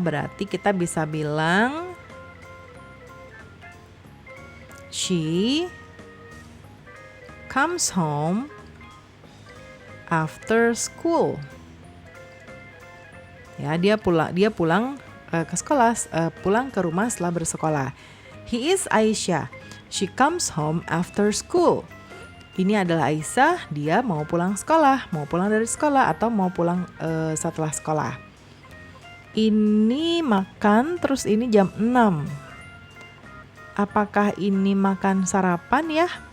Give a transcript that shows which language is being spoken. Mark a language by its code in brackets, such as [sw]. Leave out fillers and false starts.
[en] Berarti kita bisa bilang she comes home after school. [id] Ya, dia pulang ke sekolah, pulang ke rumah setelah bersekolah. [en] He is Aisyah. She comes home after school. [id] Ini adalah Aisyah, dia mau pulang sekolah, mau pulang dari sekolah atau mau pulang setelah sekolah. Ini makan, terus ini jam 6. Apakah ini makan sarapan ya?